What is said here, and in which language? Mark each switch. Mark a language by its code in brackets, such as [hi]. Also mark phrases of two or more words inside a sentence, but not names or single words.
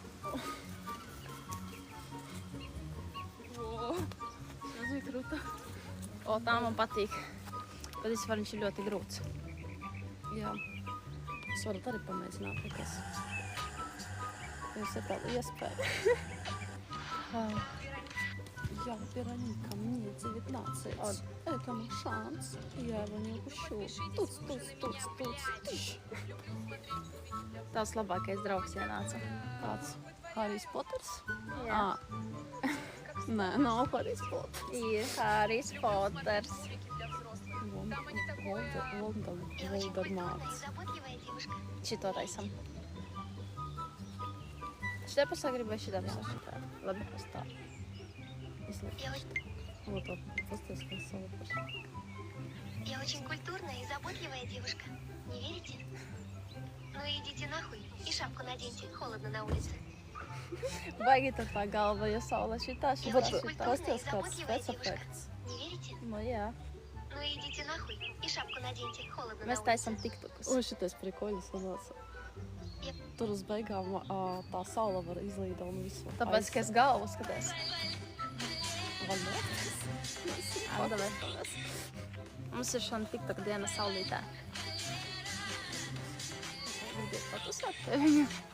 [lv] Tas bija krūta. O, tā man patīk. Bet vispār viņš ir ļoti grūts. Jā. Es varu arī pamēģināt, nekas. Jums ir tāda iespēja. [ru] Я, Вероника, мне 19. Это мой шанс. Я его не упущу. Туц. [lv] Tavs labākais draugs ienāca. Kāds? Harijs Poters? Jā. Nē, nav Harijs Poters. Ir Harijs Poters. Voldemārts. Šito taisam. Šitā pusē gribu vai šitā pusē? Šitā. Labi, es tā. [ru] Вот он, посмотрите, как солнце. Я очень культурная и заботливая девушка. Не верите? Ну идите нахуй и шапку наденьте. Холодно на улице. [lv] Baigi tad tā galva, ja saule šitā. [ru] Я очень культурная и [lv] Pasties kāds [ru] заботливая девушка. [lv] spēcefekts. [ru] Не верите? [lv] Nu jā. [ru] Ну идите нахуй и шапку наденьте. Холодно на [lv] Mēs [ru] улице. [lv] taisam tiktokus. O, šitais prikoļi sanāca. Jep. Tur uz beigām tā saule var izlīdēt un visu. Tāpēc, ka es galvu skaties. Vaļā. Mums ir šāda tiktok diena saulītē. Gribiet patusēt pie viņa?